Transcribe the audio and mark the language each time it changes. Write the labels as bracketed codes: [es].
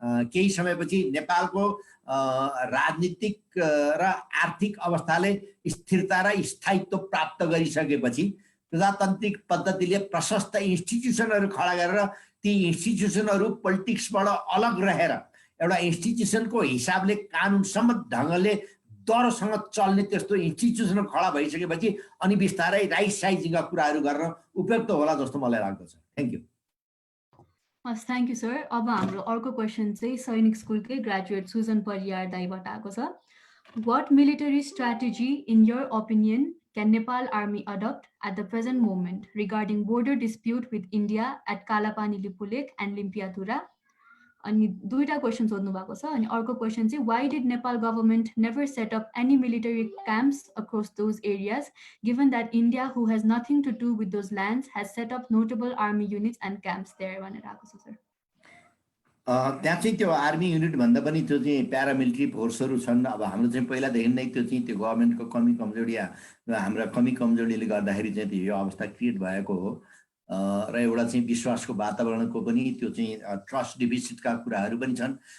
[ne] केही समयपछि नेपालको राजनीतिक र आर्थिक अवस्थाले स्थिरता र स्थायित्व प्राप्त गरिसकेपछि प्रजातान्त्रिक पद्धतिले प्रशस्त इन्स्टिट्युसनहरू खडा गरेर ती इन्स्टिट्युसनहरू पोलिटिक्सबाट अलग रहेर एउटा इन्स्टिट्युसनको हिसाबले कानुनसम्म ढङ्गले दरसँग चल्ने त्यस्तो इन्स्टिट्युसन खडा भइसकेपछि अनि बिस्तारै राइट साइजिङका कुराहरू गर्न उपयुक्त होला जस्तो मलाई लाग्दछ। [en] Thank you. हस्, thank you sir. [ne] अब हाम्रो अर्को क्वेसन चाहिँ सैनिक स्कुलकै ग्रेजुएट सुजन परियार दाईबाट आएको छ। [en] What military strategy, in your opinion, can Nepal Army adopt at the present moment regarding border dispute with India at Kalapani Lipulek and Limpiatura? [ne] अनि दुईटा क्वेसन सोध्नु भएको छ। अनि अर्को क्वेसन चाहिँ [en] why did Nepal government never set up any military camps across those areas, given that India, who has nothing to do with those lands, has set up notable army units and camps there? [ne] भनेर आएको छ sir. त्यहाँ चाहिँ त्यो army unit भन्दा पनि त्यो चाहिँ प्यारामिलिट्री फोर्सहरू छन्। अब हाम्रो चाहिँ पहिलादेखि नै त्यो चाहिँ त्यो गभर्मेन्टको कमी कमजोरी, हाम्रा कमी कमजोरीले गर्दाखेरि चाहिँ यो अवस्था क्रिएट भएको हो। र एउटा चाहिँ विश्वासको वातावरणको पनि त्यो चाहिँ ट्रस्ट डिफिसिटका कुराहरू पनि छन्।